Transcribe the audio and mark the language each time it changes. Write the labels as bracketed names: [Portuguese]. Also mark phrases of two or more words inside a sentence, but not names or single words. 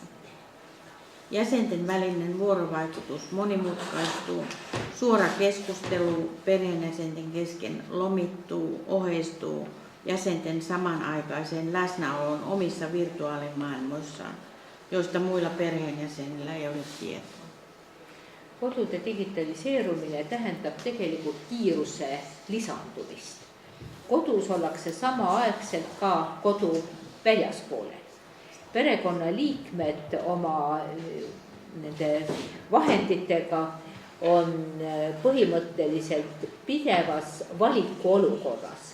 [Finnish] Jäsenten välinen vuorovaikutus monimutkaistuu, suora keskustelu perheenjäsenten kesken lomittuu, oheistuu jäsenten samanaikaiseen läsnäoloon omissa virtuaalimaailmoissaan, joista muilla perheenjäsenillä ei ole tietoa. [Estonian] Kodude digitaliseerumine tähendab tegelikult kiiruse lisandumist. Kodus ollakse samaaegselt ka kodu väljaspoolel. Perekonnaliikmed oma nende vahenditega on põhimõtteliselt pidevas valikuolukorras.